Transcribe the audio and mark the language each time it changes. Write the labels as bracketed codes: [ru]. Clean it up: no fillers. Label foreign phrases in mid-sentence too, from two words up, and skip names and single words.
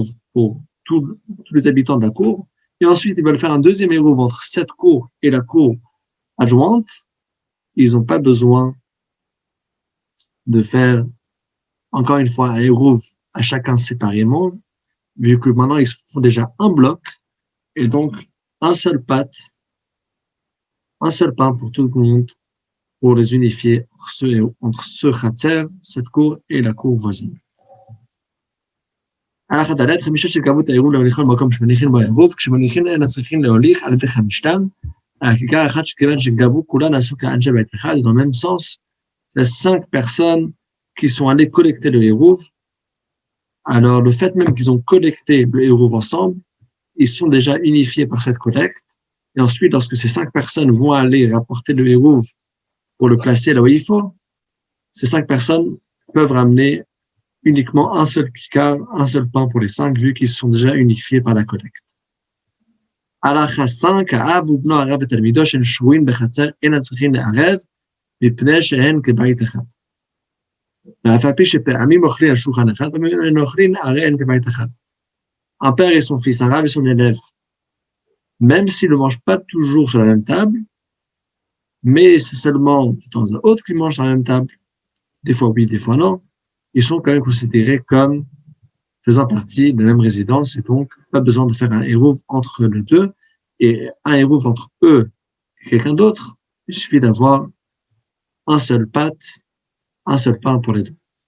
[fr] pour tous les habitants de la cour, et ensuite ils veulent faire un deuxième hérouv entre cette cour et la cour adjointe, ils n'ont pas besoin de faire encore une fois un hérouv à chacun séparément, vu que maintenant ils font déjà un bloc, et donc un seul pain pour tout le monde, pour les unifier entre ce khatser, cette cour, et la cour voisine. [he] הלכה ד' חמישה שקבעו את העירוב להוליכו למקום שמניחים בו העירוב, כשמניחים אלה צריכים להוליך על ידי חמישתם, הכיכר אחת שכיוון שגבו כולן עשו כאנשי בית אחד, [fr] dans le même sens, les 5 personnes qui sont allées collecter le hérouv. Alors le fait même qu'ils ont collecté le hérouv ensemble, ils sont déjà unifiés par cette collecte, et ensuite lorsque ces 5 personnes vont aller rapporter le hérouv pour le placer là où il faut, ces 5 personnes peuvent ramener uniquement un seul kikar, un seul pain pour les 5, vu qu'ils sont déjà unifiés par la collecte. [he] הלכה 5, האב ובנו הרב ותלמידו שהן שבויים בחצר, אינם צריכים לערב, מפני שהן כבית אחד. ואף על פי שפעמים אוכלים על שולחן אחד, פעמים הם אוכלים, הרי הן כבית אחד. [fr] Un père et son fils, un rave et son élève, même s'ils ne mangent pas toujours sur la même table, mais c'est seulement de temps à autre qu'ils mangent sur la même table, des fois oui, des fois non, ils sont quand même considérés comme faisant partie de la même résidence, et donc pas besoin de faire un hérouv entre les deux, et un hérouv entre eux et quelqu'un d'autre, il suffit d'avoir un seul pain pour les deux.